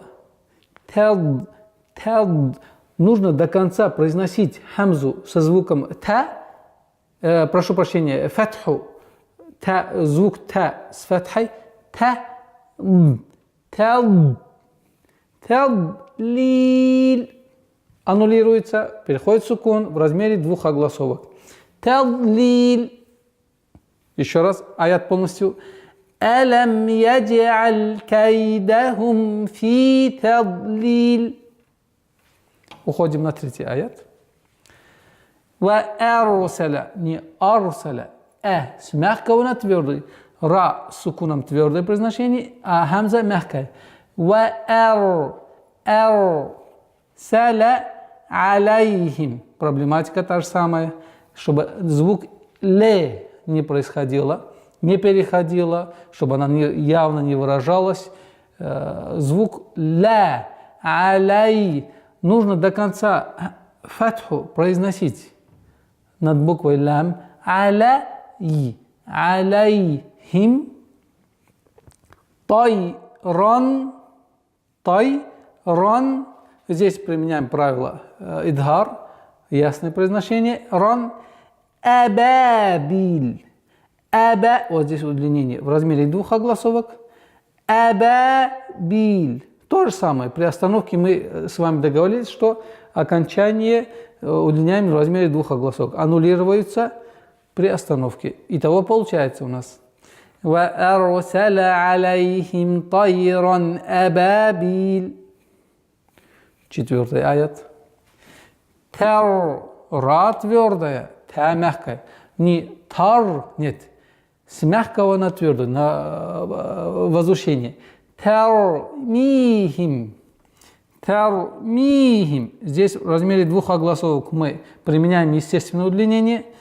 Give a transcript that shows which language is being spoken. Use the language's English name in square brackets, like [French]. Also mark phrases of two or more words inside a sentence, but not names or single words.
[Russian] Тад, нужно до конца произносить хамзу со звуком та, прошу прощения, фатху, та, звук та с фатхой, тадлиль. Аннулируется, переходит сукун в размере 2 огласовок. Тадлиль. Еще раз, аят полностью. [Arabic] ألم يجعل كيدهم في تضليل. [Russian] Уходим на 3 аят. [Arabic] وأرسل, [Russian] не арсаля, с мягкого на твердый. Ра с сукуном твердое произношение, а хамза мягкая. [Arabic] وأرسل عليهم. [Russian] Проблематика та же самая. Чтобы звук ле не происходило, не переходило, чтобы она явно не выражалась. Звук ля, алей нужно до конца фатху произносить над буквой лям. [Arabic] عليهم طيرا. [Russian] Здесь применяем правило идгар, ясное произношение. [Arabic] ران. أبابيل. [Russian] Вот здесь удлинение в размере двух огласовок. Абабиль. То же самое. При остановке мы с вами договорились, что окончание удлиняем в размере двух огласовок. Аннулируется при остановке. Итого получается у нас. [Arabic] وَأَرْسَلَ عَلَيْهِمْ طَيْرًا أَبَابِيلَ. [Russian] 4 аят. Ра твердая, та мягкая. Не тар, нет. С мягкого на твердое, на возвышение. [Arabic] Тармихим. [Russian] Здесь в размере двух огласовок мы применяем естественное удлинение.